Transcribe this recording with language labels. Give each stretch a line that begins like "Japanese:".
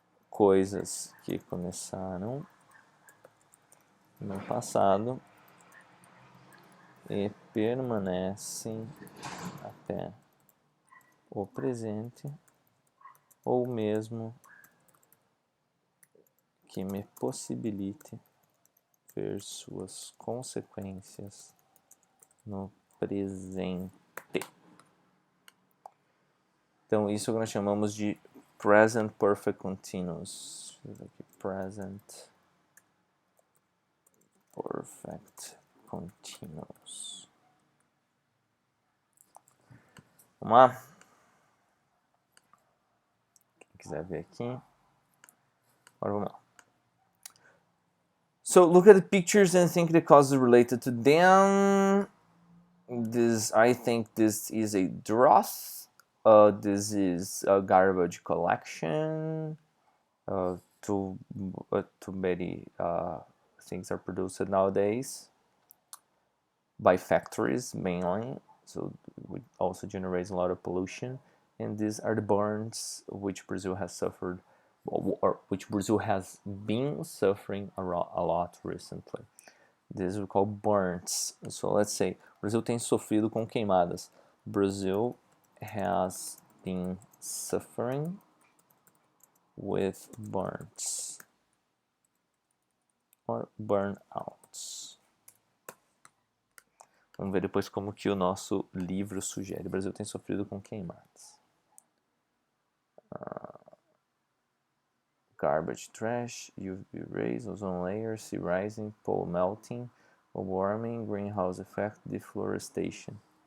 Portuguese: Coisas que começaram no passado e permanecem até o presente, ou mesmo que me possibilite ver suas consequências no presente. Então, isso que nós chamamos de present perfect continuous. Aqui, present perfect continuous. Vamos lá? Quem quiser ver aqui. Agora vamos lá.
English: So look at the pictures and think the causes related to them. I think this is a drought. This is a garbage collection. Too many things are produced nowadays by factories mainly. So it also generates a lot of pollution. And these are the burns which Brazil has suffered, or which Brazil has been suffering a lot recently. This we call burns. So let's say
Portuguese: Brazil tem sofrido com queimadas.
English: Brazil has been suffering with burns or burnouts.
Portuguese: Vamos ver depois como que o nosso livro sugere. O Brasil tem sofrido com queimadas.
English: Garbage, trash, UV rays, ozone layer, sea rising, pole melting, global warming, greenhouse effect, deforestation.